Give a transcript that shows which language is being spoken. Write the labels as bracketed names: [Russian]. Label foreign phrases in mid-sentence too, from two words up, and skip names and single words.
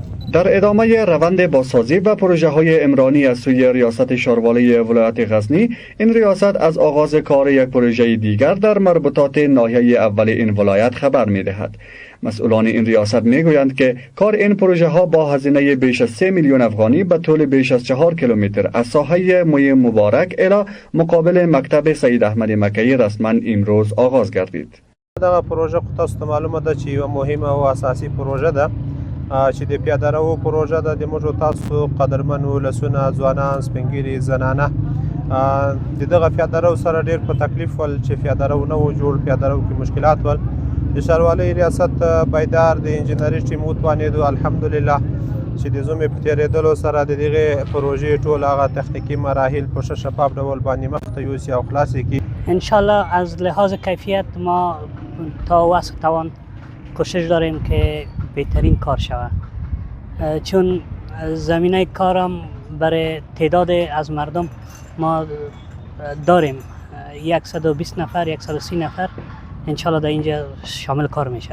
[Persian] در ادامه روند بازسازی و پروژه های عمرانی از سوی ریاست شاروالی ولایت غزنی، این ریاست از آغاز کار یک پروژه دیگر در مربوطات ناحیه اول این ولایت خبر می دهد. مسئولان این ریاست می گویند که کار این پروژه ها با هزینه بیش از 3 میلیون افغانی به طول بیش از 4 کیلومتر از ساحه موی مبارک الی مقابل مکتب سید احمد مکیی رسما امروز آغاز گردید. [Pashto] دا پروژه خو تاسو ته معلومه ده چې یوه مهمه او اساسي پروژه ده چې د پیاده رو پروژه ده. د موږ تاسو قدرمن ولسونه، ځوانان، سپین ږیري، زنانه د دغه پیاده رو سره ډېر په تکلیف ول چې پیاده رو نه و جوړ، پیاده رو کې مشکلات ول. د ښاروالۍ ریاست بیدار د انجینري ټیم وتوانېدو الحمدلله چې د زومې په تېرېدلو سره د دغې پروژې ټول هغه تخنیکي مراحل په ښه شفاف ډول باندې مخته یوسي او خلاص یې کړي. [Persian] انشالله از لحاظ کیفیت ما تا واسه توان کوشش داریم که بهترین کار شود، چون زمینه کارم برای تعداد از مردم ما داریم 120 نفر 130 نفر انشالله در اینجا شامل کار میشن.